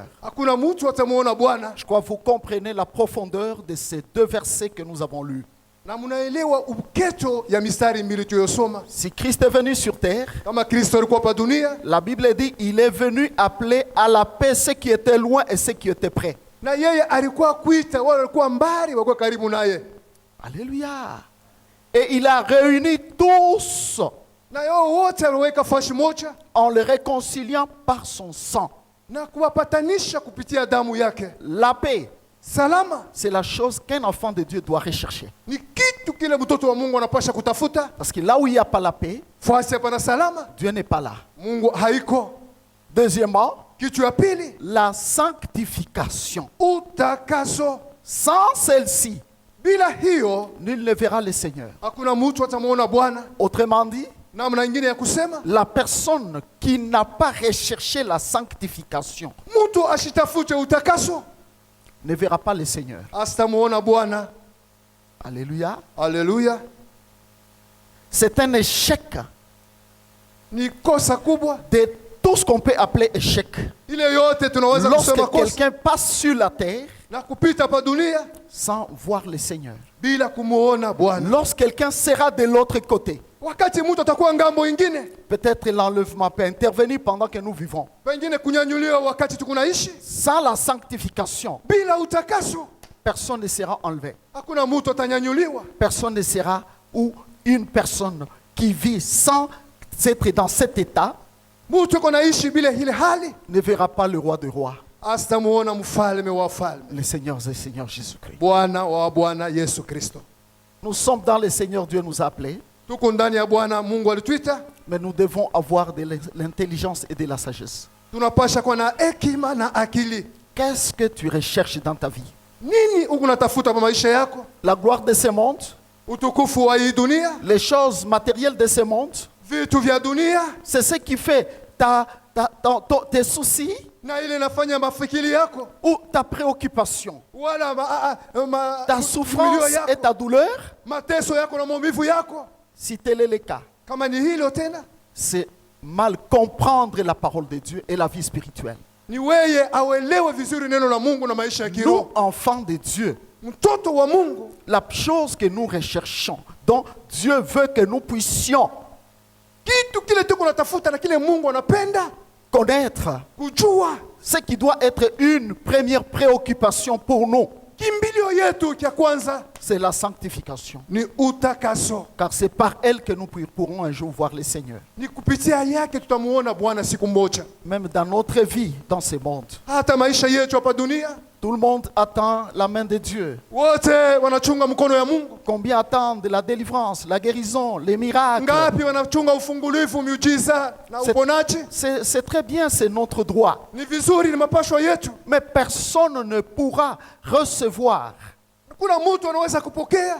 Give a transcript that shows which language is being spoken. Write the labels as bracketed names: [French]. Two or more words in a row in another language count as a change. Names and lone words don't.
[Swahili] hakuna mtu atamuona Bwana. [French] Je crois que vous comprenez la profondeur de ces deux versets que nous avons lus. [Swahili] Na mnaelewa uketo ya mistari mbili tuliyosoma. [French] Si Christ est venu sur terre, [Swahili] Kama Kristo alikuwa hapa dunia [French] la Bible dit il est venu appeler à la paix ceux qui étaient loin et ceux qui étaient près. [Swahili] na yeye alikuwa kuita wale walikuwa mbali walikuwa karibu naye, [French] Alléluia. Et il a réuni tous [Swahili] na yao wote aliweka fashi moja [French] en les réconciliant par son sang. [Swahili] na kuwapatanisha kupitia damu yake. [French] La paix, [Swahili] Salama [French] c'est la chose qu'un enfant de Dieu doit rechercher. [Swahili] ni kitu kile mtoto wa Mungu anapasha kutafuta. [French] Parce que là où il n'y a pas la paix, [Swahili] Fasi hapana salama, [French] Dieu n'est pas là. [Swahili] Mungu haiko. [French] Deuxièmement, [Swahili] Kitu ya pili, [French] la sanctification. [Swahili] utakaso. [French] Sans celle-ci, [Swahili] Bila hiyo [French] nul ne verra le Seigneur. [Swahili] hakuna mtu atamuona Bwana. [French] Autrement dit, [Swahili] Namna nyingine ya kusema, [French] la personne qui n'a pas recherché la sanctification [Swahili] mtu ashitafute utakaso [French] ne verra pas le Seigneur. [Swahili] asitamuona Bwana. [French] Alléluia. [Swahili] Haleluya! [French] C'est un échec [Swahili] Ni kosa kubwa [French] de tout ce qu'on peut appeler échec. [Swahili] ile yote tunaweza kusema [French] Lorsque [Swahili] kosa [French] quelqu'un passe sur la terre [Swahili] na kupita pa dunia [French] sans voir le Seigneur. [Swahili] bila kumuona Bwana. [French] Lorsque quelqu'un sera de l'autre côté, [Swahili] Wakati mtu atakuwa ngambo ingine, [French] peut-être l'enlèvement peut intervenir pendant que nous vivons. [Swahili] pengine kunyanyuliwa wakati tukunaishi, [French] Sans la sanctification, [Swahili] bila utakaso [French] personne ne sera enlevé. [Swahili] hakuna mtu atanyanyuliwa. [French] Personne ne sera, ou une personne qui vit sans être dans cet état [Swahili] Mtu yuko naishi bila ile hali [French] ne verra pas le roi des rois, [Swahili] asitamuona mfalme wa wafalme, [French] le Seigneur des Seigneurs Jésus-Christ. [Swahili] Bwana wa Bwana Yesu Kristo. [French] Nous sommes dans le Seigneur, Dieu nous a appelés, [Swahili] Tuko ndani ya Bwana Mungu alituita, [French] mais nous devons avoir de l'intelligence et de la sagesse. [Swahili] tunapasha kuwa na hekima na akili. [French] Qu'est-ce que tu recherches dans ta vie? [Swahili] Nini unatafuta kwa maisha yako? [French] La gloire de ce monde, [Swahili] Utukufu wa hii dunia, [French] les choses matérielles de ce monde, [Swahili] vitu vya dunia, [French] c'est ce qui fait tes soucis [Swahili] na ile inafanya mafikiri yako [French] ou ta préoccupation, [Swahili] wala [French] ta souffrance et ta douleur. [Swahili] mateso yako na maumivu yako. [French] Si tel est le cas, [Swahili] Kama ni hilo tena, [French] c'est mal comprendre la parole de Dieu et la vie spirituelle. [Swahili] ni weye awelewe vizuri neno la Mungu na maisha ya [French] Nous, [Swahili] kiroho. [French] enfants de Dieu, [Swahili] Mtoto wa Mungu, [French] la chose que nous recherchons, dont Dieu veut que nous puissions [Swahili] kitu kile tuko natafuta na kile Mungu anapenda [French] connaître, [Swahili] kujua, [French] ce qui doit être une première préoccupation pour nous, [Swahili] kimbilio yetu ya kwanza [French] c'est la sanctification. [Swahili] ni utakaso. [French] Car c'est par elle que nous pourrons un jour voir le Seigneur. [Swahili] Ni kupitia yake tutamuona Bwana siku moja. [French] Même dans notre vie, dans ce monde, [Swahili] Hata maisha yetu hapa dunia, [French] tout le monde attend la main de Dieu. [Swahili] wote wanachunga mkono ya Mungu. [French] Combien attendent la délivrance, la guérison, les miracles? [Swahili] Ngapi wanachunga ufungulivu, miujiza na [French] C'est- [Swahili] uponaji? [French] C'est très bien, c'est notre droit. [Swahili] Ni vizuri, ni mapasho yetu. [French] Mais personne ne pourra recevoir [Swahili] Kuna mtu anaweza kupokea